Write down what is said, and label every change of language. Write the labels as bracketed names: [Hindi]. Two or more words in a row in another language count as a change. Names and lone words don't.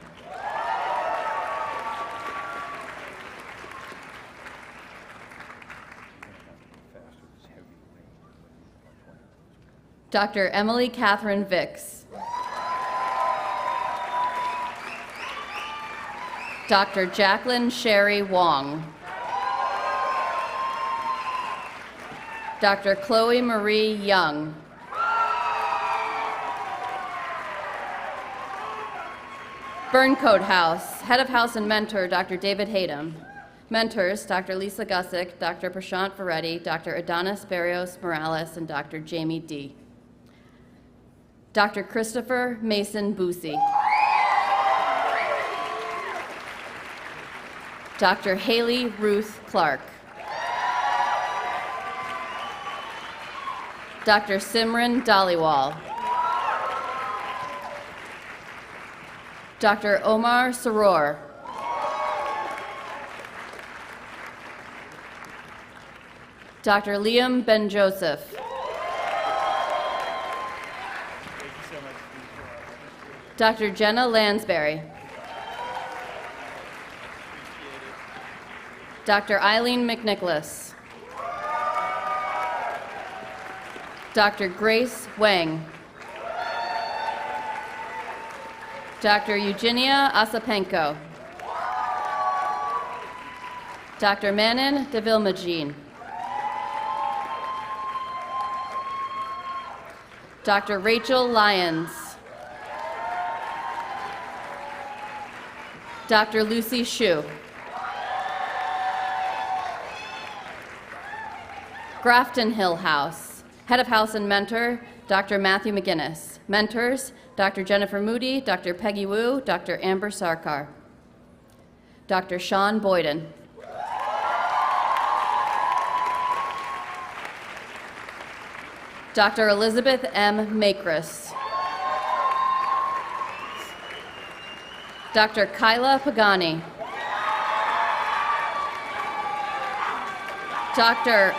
[English] Dr. Emily Catherine Vicks. Dr. Jacqueline Sherry Wong. Dr. Chloe Marie Young. Burncoat House, Head of House and Mentor, Dr. David Hayden. Mentors, Dr. Lisa Gussick, Dr. Prashant Varetti, Dr. Adonis Barrios Morales, and Dr. Jamie D. Dr. Christopher Mason Boosie. Dr. Haley Ruth Clark. Dr. Simran Dhaliwal. Dr. Omar Saror. Dr. Liam Ben-Joseph. Dr. Jenna Lansbury. Dr. Eileen McNicholas. Dr. Grace Wang. Dr. Eugenia Asapenko. Dr. Manon Devilmagine. Dr. Rachel Lyons. Dr. Lucy Hsu. Grafton Hill House, Head of House and Mentor, Dr. Matthew McGinnis. Mentors, Dr. Jennifer Moody, Dr. Peggy Wu, Dr. Amber Sarkar. Dr. Sean Boyden. Dr. Elizabeth M. Makris. Dr. Kyla Pagani. Dr.